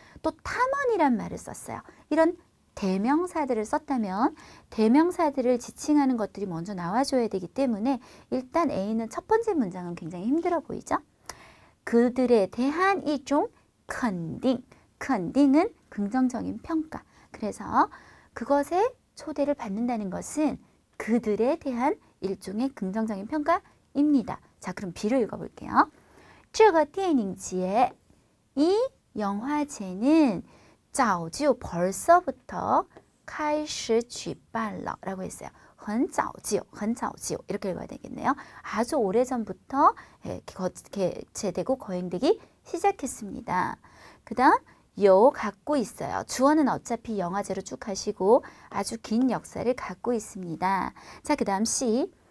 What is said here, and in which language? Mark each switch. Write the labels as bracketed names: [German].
[Korean] 또 탐험이란 말을 썼어요. 이런 대명사들을 썼다면 대명사들을 지칭하는 것들이 먼저 나와줘야 되기 때문에 일단 A는 첫 번째 문장은 굉장히 힘들어 보이죠? 그들에 대한 이종 컨딩, 컨딩은 긍정적인 평가. 그래서 그것에 초대를 받는다는 것은 그들에 대한 일종의 긍정적인 평가입니다. 자, 그럼 B를 읽어볼게요. [Chinese] 这个电影节, [Korean] 이 영화제는 [Chinese] 早就 [Korean] 벌써부터 [Chinese] 开始举办了 [Korean] 라고 했어요. [Chinese] 很早就 [Korean] 이렇게 읽어야 되겠네요. 아주 오래전부터 개최되고 거행되기 시작했습니다. 그 다음 요 갖고 있어요. 주어는 어차피 영화제로 쭉 가시고 아주 긴 역사를 갖고 있습니다. 자, 그 다음 C.